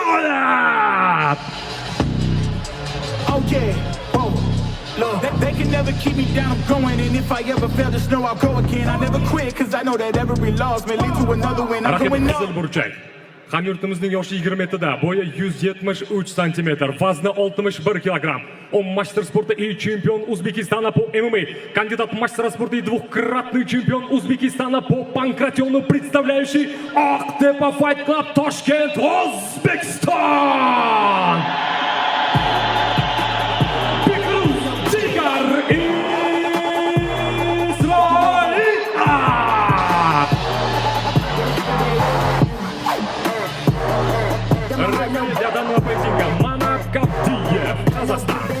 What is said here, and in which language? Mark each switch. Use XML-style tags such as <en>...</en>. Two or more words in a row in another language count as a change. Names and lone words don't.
<uz>g'olib!</uz> <en>Okay, whoa. Look, they can never keep me down, I'm going. And if I ever fail, just know I'll go again. I never quit, cause I know that every loss may lead to another win. I'm</en> <uz>Raqib</uz> <en>going</en> <uz>Qizil Burchak. Hamyurtimizning yoshi 27 da, bo'yi 173 cm, vazni 61 kg.</uz> <ru>Он мастер спорта и чемпион Узбекистана по ММА. Кандидат в мастера спорта и двукратный чемпион Узбекистана по панкратиону, представляющий Aqtepa Fight Club Toshkent, O'zbekiston. Рядом поединка Манап Кабдиев, Казахстан.</ru>